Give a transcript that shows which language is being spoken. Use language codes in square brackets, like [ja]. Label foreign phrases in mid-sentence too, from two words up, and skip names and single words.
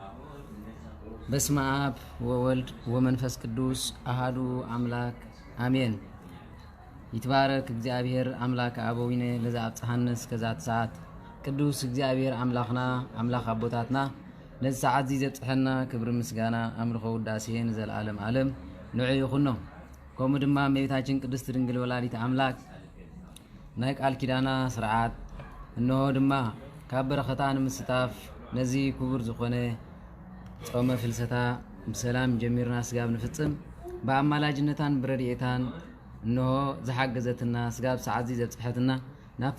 [gez] በስመ አብ ወወልድ ወመንፈስ ቅዱስ አሐዱ አምላክ አሜን። ይትባረክ እግዚአብሔር አምላክ አበዊነ ለዘአብጽሐነ እስከዛት ሰዓት [ti] ቅዱስ እግዚአብሔር አምላኽና አምላኽ አቦታትና ነዚ ሰዓት እዚ ዘብጽሐና ክብሪ ምስጋና አምልኾ ውዳሴን ዘለዓለም ዓለም ንዑ ይኹኖ። ከምኡ ድማ እመቤታችን ቅድስት ድንግል ወላዲት አምላክ ናይ ቃል ኪዳና ስርዓት እንሆ ድማ ካብ በረኸታ ንምስታፍ ነዚ ክቡር ዝኾነ ጾመ ፍልሰታ ብሰላም ጀሚርና ስጋብ ንፍጽም በአማላጅነታን ብረድኤታን እንሆ ዝሓገዘትና ስጋብ ሰዓት እዚ ዘብጽሐትና ናብ